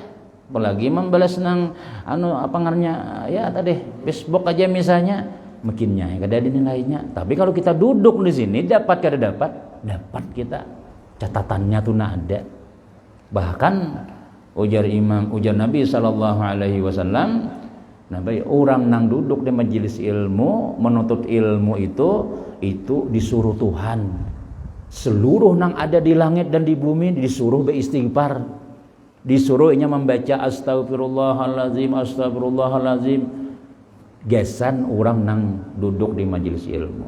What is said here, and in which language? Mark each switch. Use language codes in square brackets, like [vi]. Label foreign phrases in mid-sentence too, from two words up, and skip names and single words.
[bjn] Apalagi membalas nang apa ngarannya ya tadi Facebook aja misalnya makinnya kada ada nilainya. Tapi kalau kita duduk di sini dapat kada dapat kita catatannya tuh ada. Bahkan ujar Nabi [ar] صلى الله عليه وسلم [bjn] nabi orang nang duduk di majelis ilmu menuntut ilmu itu disuruh Tuhan seluruh nang ada di langit dan di bumi disuruh beristighfar. Disuruhnya membaca astagfirullahalazim gesan orang nang duduk di majelis ilmu.